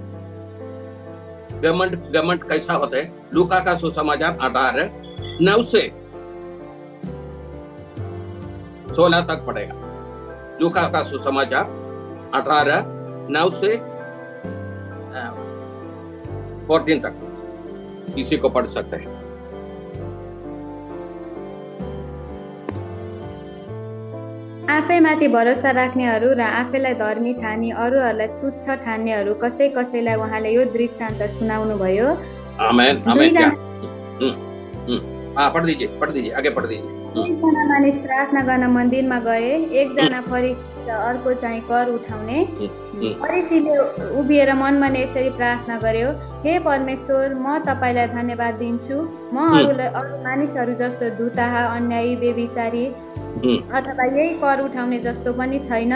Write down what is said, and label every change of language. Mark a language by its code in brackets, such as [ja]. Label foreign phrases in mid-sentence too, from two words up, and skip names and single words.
[hi] घमंड कैसा होता है, लूका का सुसमाचार 18 9 से 16 तक पढ़ेगा। लूका का सुसमाचार 18 9 से 14 तक किसी को पढ़ सकते हैं। [ne] आफैमाथि भरोसा राख्नेहरू र आफैलाई धर्मी ठानी अरूहरूलाई तुच्छ ठान्नेहरू कसैलाई उहाँले यो दृष्टान्त सुनाउनु भयो। [hi] आमेन आमेन। पढ़ दीजिए आगे पढ़ दीजिए। [ne] एकजना मानिस प्रार्थना गर्न मन्दिरमा गए। एकजना फरिसी र अर्को चाहिँ कर उठाउने। फरिसीले उभिएर मनमा यसरी प्रार्थना गर्यो, हे परमेश्वर, म तपाईलाई धन्यवाद दिन्छु, म अरू मानिसहरू जस्तो धुताहा, अन्यायी, बेविचारी अथवा यही कर उठाउने जस्तो पनि छैन।